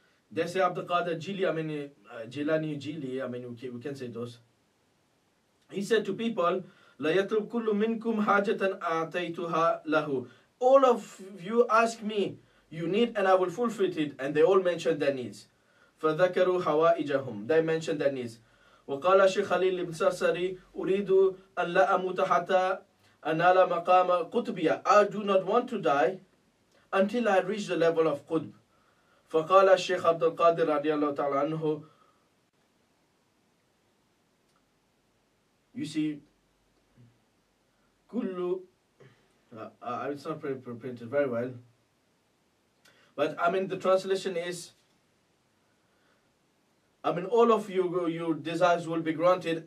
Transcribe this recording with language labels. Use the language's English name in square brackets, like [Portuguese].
[English] They say Abdul Qadir Jili, I mean, Jilani Jili, I mean, we can say those. He said to people, [Arabic] La yatlub kullu minkum hajatan a'taytuha lahu. [English] All of you ask me, you need and I will fulfill it. And they all mentioned their needs. [Arabic] فَذَكَرُوا حَوَائِجَهُم. [English] They mentioned their needs. [Arabic] وقال شيخ خليل بن سرسري أريد أن لا أموت حتى أنال مقام قطبية. [English] I do not want to die until I reach the level of Qutb. [Arabic] فقال الشيخ عبد القادر رضي الله تعالى عنه. [English] You see, kullu, it's not printed very well, but I mean the translation is, I mean all of your desires will be granted.